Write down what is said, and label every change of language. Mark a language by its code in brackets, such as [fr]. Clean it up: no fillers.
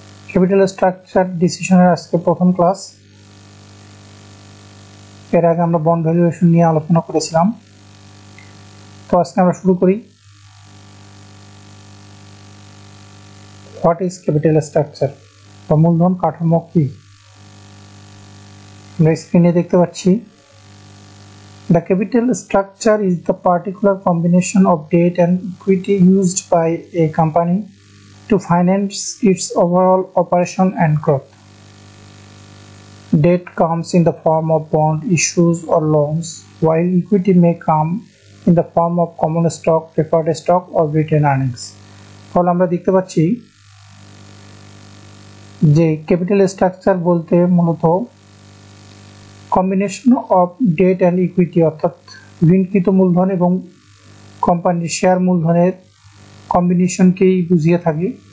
[bn] Capital structure ডিসিশনের আজকে প্রথম class. এর আগে আমরা বন্ড ভ্যালুয়েশন নিয়ে আলোচনা করেছিলাম। তো আজকে আমরা শুরু করি। [en] what is capital structure [bn] বা মূলধন কাঠামো কি? আমরা স্ক্রিনে দেখতে পাচ্ছি, [en] the capital structure is the particular combination of debt and equity used by a company to finance its overall operation and growth. Debt comes in the form of bond issues or loans, while equity may come in the form of common stock, preferred stock or retained earnings. [bn] তাহলে আমরা দেখতে পাচ্ছি যে capital structure বলতে মূলত [en] combination of debt and equity, [bn] অর্থাৎ ঋণকৃত মূলধন এবং কোম্পানির শেয়ার মূলধনের কম্বিনেশনকেই বুঝিয়ে থাকি।